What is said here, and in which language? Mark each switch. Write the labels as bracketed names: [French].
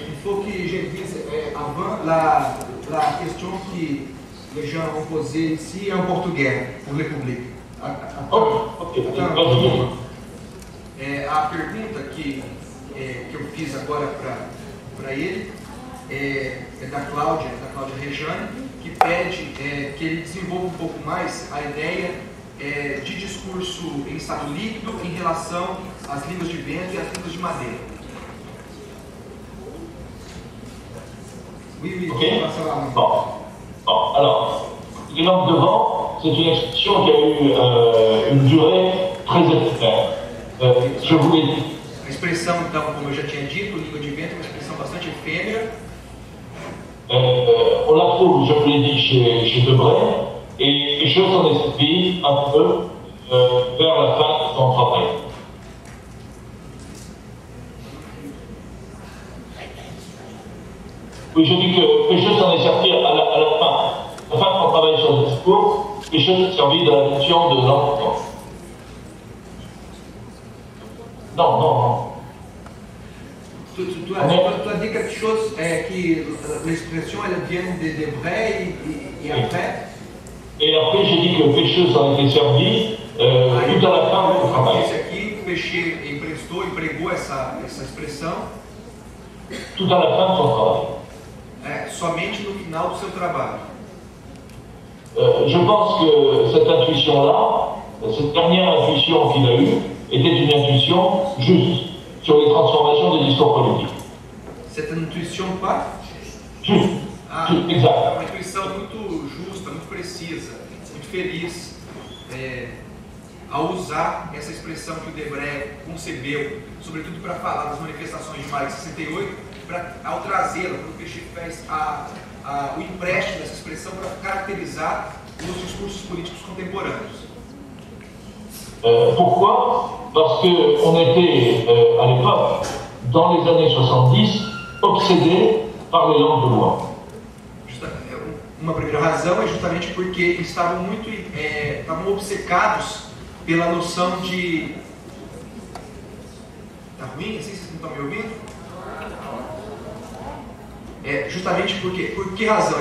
[French] il faut que je dise avant la question que les gens ont posée ici en português, pour le public. Ok, vas-y. [Portuguese] A pergunta que eu fiz agora para ele é da Cláudia Rejane, que pede que ele desenvolva um pouco mais a ideia de discurso em estado líquido em relação às línguas de vento e às línguas de madeira. [French] Oui, Ok. ça va. Bon, alors, les langues de vent, c'est une expression qui a eu une durée très éphémère. Je vous l'ai dit. [Portuguese] A expressão, então, como eu já tinha dito, língua de vento é uma expressão bastante efêmera. [French] On la trouve, je vous l'ai dit, chez Debray, et je s'en ai servi un peu vers la fin de son travail. Oui, je dis que Pécheux s'en est servi à la fin de son travail sur le discours, Pécheux s'est servi de la notion de langue. Non. Tu as dit quelque chose que l'expression elle vient de Debray et après. Et après, j'ai dit que Pécheux s'en était servi tout à la fin du travail. [Portuguese] Esse aqui, Péché empregou essa expressão. [French] Tout à la fin de son travail. [Portuguese] Somente no final do seu trabalho. [French] Je pense que cette intuition-là, cette dernière intuition qu'il a eue, était une intuition juste sur les transformations des discours politiques. Cette intuition quoi? Juste. Exact. [Portuguese] Uma intuição muito justa, muito precisa, muito feliz ao usar essa expressão que o Debray concebeu, sobretudo para falar das manifestações de maio de 68, ao trazê-la, quando o Péché fez o empréstimo dessa expressão para caracterizar os discursos políticos contemporâneos. [French] Pourquoi? Parce qu'on était, à l'époque, dans les années 70, obsédés par les langues de loi. [Portuguese] Uma primeira razão é justamente porque estavam obcecados pela noção de... Tá ruim assim? Vocês não estão me ouvindo? Justamente porque... Por que razão?